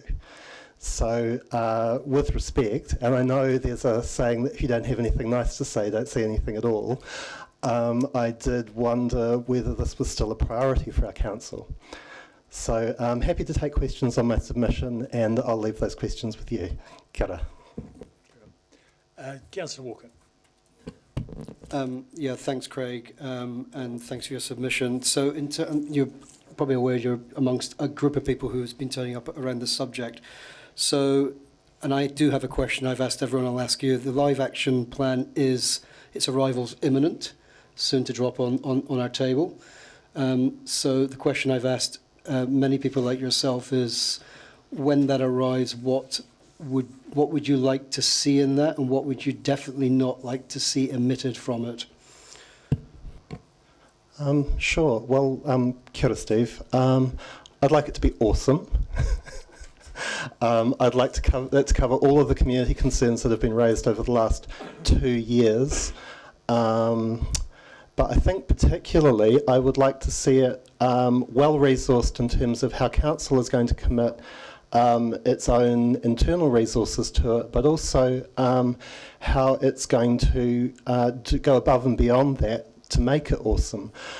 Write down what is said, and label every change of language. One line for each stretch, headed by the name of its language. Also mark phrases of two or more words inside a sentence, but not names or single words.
English: So with respect, and I know there's a saying that if you don't have anything nice to say, don't say anything at all, I did wonder whether this was still a priority for our council. So I'm happy to take questions on my submission, and I'll leave those questions with you.
Māori: Kia ora.
English: Councillor Walker. Yeah, thanks, Craig, and thanks for your submission. So you're probably aware you're amongst a group of people who's been turning up around this subject. So, and I do have a question I've asked everyone, I'll ask you. The live action plan its arrival's imminent, soon to drop on our table. So the question I've asked many people like yourself is, when that arrives, what would you like to see in that, and what would you definitely not like to see omitted from it? Sure. Well,
Māori: kia ora,
English: Steve. I'd like it to be awesome. I'd like to cover all of the community concerns that have been raised over the last 2 years. But I think particularly I would like to see it well-resourced in terms of how council is going to commit its own internal resources to it, but also how it's going to go above and beyond that to make it awesome.